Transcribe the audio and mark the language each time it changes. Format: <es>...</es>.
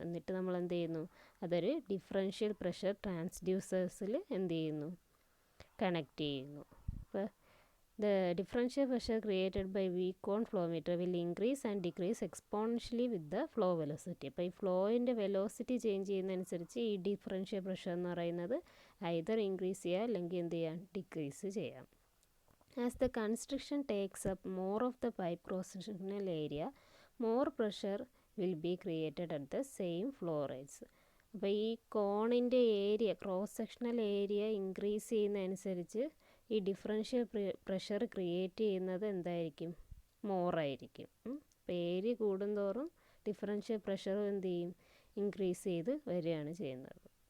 <ml>എന്നിട്ട് നമ്മൾ എന്ത് ചെയ്യുന്നു? അതൊരു ഡിഫറൻഷ്യൽ പ്രഷർ ട്രാൻസ്ഡ്യൂസേഴ്സിൽ എന്ത് ചെയ്യുന്നു? കണക്ട് ചെയ്യുന്നു. അപ്പോൾ</ml> <en>The differential pressure created by V cone flow meter will increase and decrease exponentially with the flow velocity.</en> <ml>അപ്പോൾ ഈ ഫ്ലോയിൻ്റെ വെലോസിറ്റി ചേഞ്ച് ചെയ്യുന്നതനുസരിച്ച് ഈ ഡിഫറൻഷ്യൽ പ്രഷർ എന്ന് പറയുന്നത് ഐദർ ഇൻക്രീസ് ചെയ്യുക അല്ലെങ്കിൽ എന്ത് ചെയ്യാം? ഡിക്രീസ് ചെയ്യാം.</ml> <en>As the constriction takes up more of the pipe cross-sectional area, more pressure will be created at the same flow rates.</en> <ml>അപ്പോൾ ഈ കോണിൻ്റെ area, cross sectional area increase ചെയ്യുന്നതനുസരിച്ച് ഈ ഡിഫറൻഷ്യൽ പ്രഷർ ക്രിയേറ്റ് ചെയ്യുന്നത് എന്തായിരിക്കും? മോറായിരിക്കും. അപ്പോൾ ഏരിയ കൂടുന്തോറും differential പ്രഷറും എന്ത് ചെയ്യും? ഇൻക്രീസ് ചെയ്ത് വരികയാണ് ചെയ്യുന്നത്.</ml>